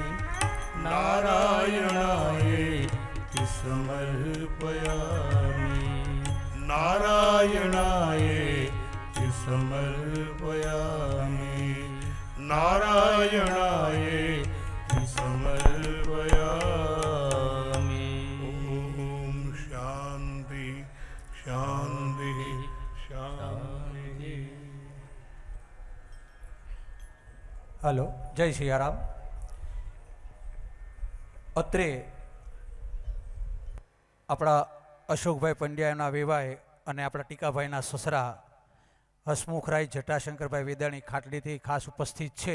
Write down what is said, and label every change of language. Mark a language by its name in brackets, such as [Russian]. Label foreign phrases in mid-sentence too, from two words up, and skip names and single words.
[Sanskrit] नारायणायेति समर्पयामि नारायणायेति समर्पयामि नारायणायेति समर्पयामि। ॐ शान्ति शान्ति शान्ति। [Gujarati] હલો, જય સિયારામ. અત્રે આપણા અશોકભાઈ પંડ્યાના વેવાય અને આપણા ટીકાભાઈના સસરા હસમુખરાય જટાશંકરભાઈ વેદાણી ખાટડીથી ખાસ ઉપસ્થિત છે.